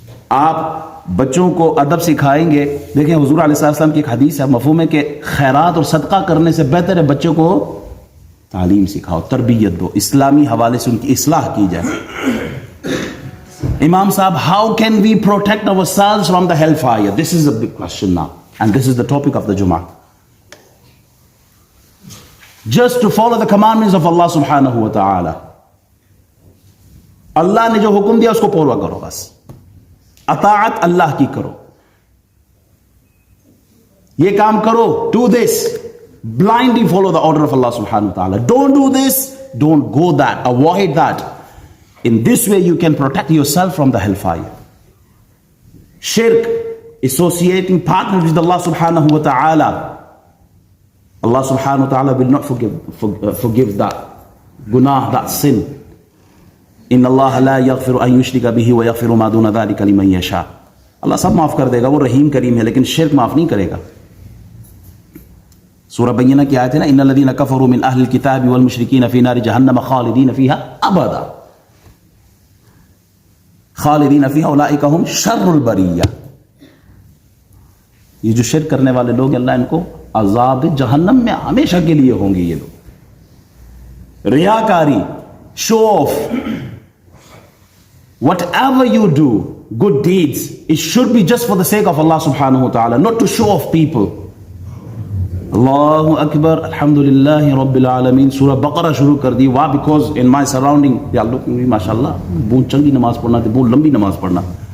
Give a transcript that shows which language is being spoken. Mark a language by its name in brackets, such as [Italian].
[Urdu] آپ بچوں کو ادب سکھائیں گے. دیکھیں حضور علیہ السلام کی ایک حدیث ہے، مفہوم ہے کہ خیرات اور صدقہ کرنے سے بہتر ہے بچوں کو تعلیم سکھاؤ، تربیت دو، اسلامی حوالے سے ان کی اصلاح کی جائے. [English] امام صاحب، how can we protect ourselves from the hellfire? This is a big question now, and this is the topic of the Jummah. Just to follow the commandments of Allah subhanahu wa ta'ala. [Urdu] اللہ نے جو حکم دیا اس کو follow کرو، بس اطاعت اللہ کی کرو. یہ کام کرو، [English] do this, blindly follow the order of Allah subhanahu wa ta'ala. Don't do this, don't go that, avoid that. In this way you can protect yourself from the hellfire. Shirk, associating partners with Allah subhanahu wa ta'ala. Allah subhanahu wa ta'ala will not forgive that gunah, that sin. [Arabic] ان اللہ لا یغفر ان یشرک بہ ویغفر ما دون ذلک لمن یشاء. [Urdu] اللہ سب معاف کر دے گا، وہ رحیم کریم ہے، لیکن شرک معاف نہیں کرے گا. سورہ بینہ کی آیت ہے نا، [Arabic] ان الذین کفروا من اہل الکتاب والمشرکین فی نار جہنم خالدین فیہا ابدا. خالدین فیہا اولئک ھم شر البریہ. [Urdu] یہ جو شرک کرنے والے لوگ، اللہ ان کو عذاب جہنم میں ہمیشہ کے لیے ہوں گے. یہ لوگ ریاکاری، شو of. [English] Whatever you do, good deeds, it should be just for the sake of Allah subhanahu wa ta'ala, not to show off people. [Arabic] Allahu Akbar, Alhamdulillahi Rabbil Alameen. [English] Surah Baqarah [Urdu] shuru kar di. [English] Why? Because in my surrounding, they are looking at me, mashallah, [Punjabi] boon changi namaz padhna, [English] boon lambi namaz padhna.